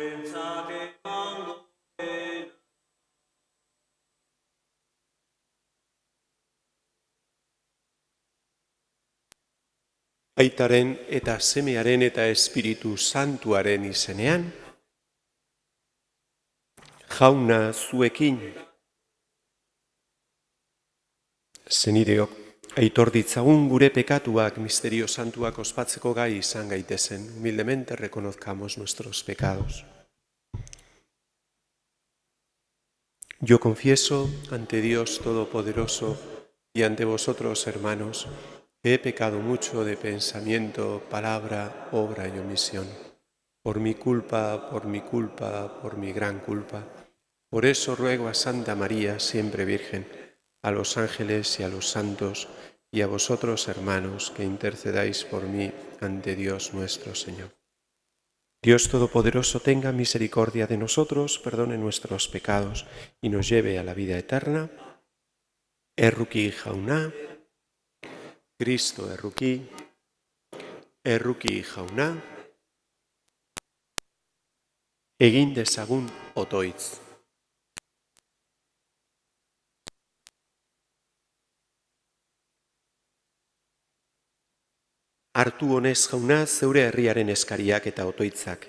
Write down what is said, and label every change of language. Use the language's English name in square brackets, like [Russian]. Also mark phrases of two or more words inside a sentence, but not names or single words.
[Basque] Aitaren eta Semearen eta Espiritu Santuaren izenean, Jauna zuekin. Zenideok, aitor ditzagun gure pekatuak misterio santuak ospatzeko gai izan gaitezen. [Spanish] Humildemente reconozcamos nuestros pecados. Yo confieso ante Dios Todopoderoso y ante vosotros, hermanos, que he pecado mucho de pensamiento, palabra, obra y omisión. Por mi culpa, por mi gran culpa. Por eso ruego a Santa María, siempre Virgen, a los ángeles y a los santos, y a vosotros, hermanos, que intercedáis por mí ante Dios nuestro Señor. Dios Todopoderoso tenga misericordia de nosotros, perdone nuestros pecados y nos lleve a la vida eterna. [Basque] Erruki jauna, Cristo erruki jauna, egin dezagun otoitz. Hartu honez jauna zeure herriaren eskariak eta otoitzak.